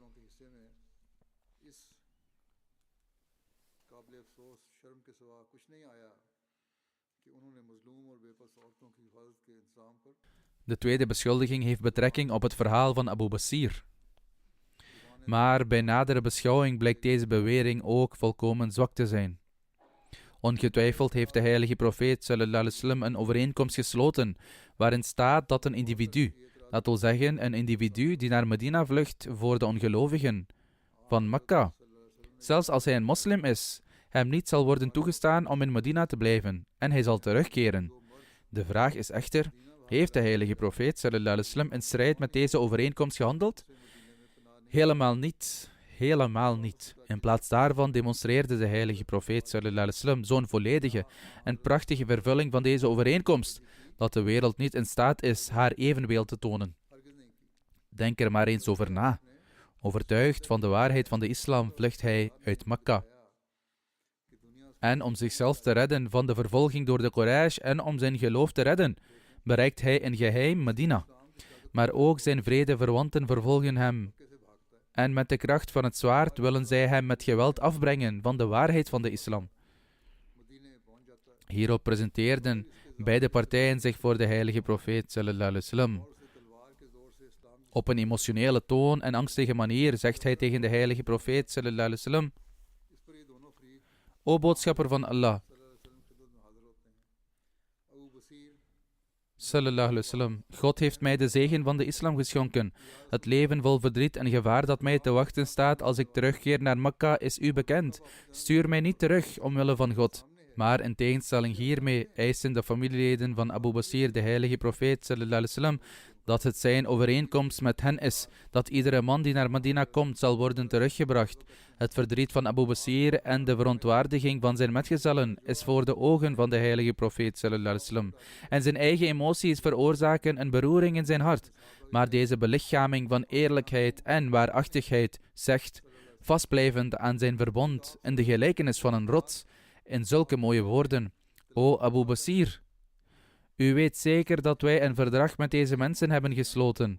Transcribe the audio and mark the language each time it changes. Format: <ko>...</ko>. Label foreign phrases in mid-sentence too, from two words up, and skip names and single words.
<nl>De tweede beschuldiging heeft betrekking op het verhaal van Abu Basir. Maar bij nadere beschouwing blijkt deze bewering ook volkomen zwak te zijn. Ongetwijfeld heeft de heilige profeet</nl> <ar>صلى الله عليه وسلم</ar> <nl>een overeenkomst gesloten waarin staat dat een individu, dat wil zeggen een individu die naar Medina vlucht voor de ongelovigen van Mekka, zelfs als hij een moslim is, hem niet zal worden toegestaan om in Medina te blijven en hij zal terugkeren. De vraag is echter, heeft de heilige profeet</nl> <ar>صلى الله عليه وسلم</ar> <nl>in strijd met deze overeenkomst gehandeld? Helemaal niet. Helemaal niet. In plaats daarvan demonstreerde de heilige profeet</nl> <ar>صلى الله عليه وسلم</ar> <nl>zo'n volledige en prachtige vervulling van deze overeenkomst, dat de wereld niet in staat is haar evenbeeld te tonen. Denk er maar eens over na. Overtuigd van de waarheid van de islam vlucht hij uit Mekka. En om zichzelf te redden van de vervolging door de Quraysh en om zijn geloof te redden, bereikt hij in geheim Medina. Maar ook zijn vrede verwanten vervolgen hem. En met de kracht van het zwaard willen zij hem met geweld afbrengen van de waarheid van de islam. Hierop presenteerden beide partijen zich voor de heilige profeet</nl> <ar>صلى الله عليه وسلم.</ar> <nl>Op een emotionele toon en angstige manier zegt hij tegen de heilige profeet</nl> <ar>صلى الله عليه وسلم:</ar> <nl>O boodschapper van Allah</nl> <ar>صلى الله عليه وسلم,</ar> <nl>God heeft mij de zegen van de islam geschonken. Het leven vol verdriet en gevaar dat mij te wachten staat als ik terugkeer naar Mekka is u bekend. Stuur mij niet terug omwille van God. Maar in tegenstelling hiermee eisen de familieleden van Abu Basir de heilige profeet</nl> <ar>صلى الله عليه وسلم</ar> <nl>dat het zijn overeenkomst met hen is dat iedere man die naar Medina komt zal worden teruggebracht. Het verdriet van Abu Basir en de verontwaardiging van zijn metgezellen is voor de ogen van de heilige profeet</nl> <ar>صلى الله عليه وسلم.</ar> <nl>En zijn eigen emoties veroorzaken een beroering in zijn hart. Maar deze belichaming van eerlijkheid en waarachtigheid zegt, vastblijvend aan zijn verbond in de gelijkenis van een rots, in zulke mooie woorden: O Abu Basir, u weet zeker dat wij een verdrag met deze mensen hebben gesloten.</nl>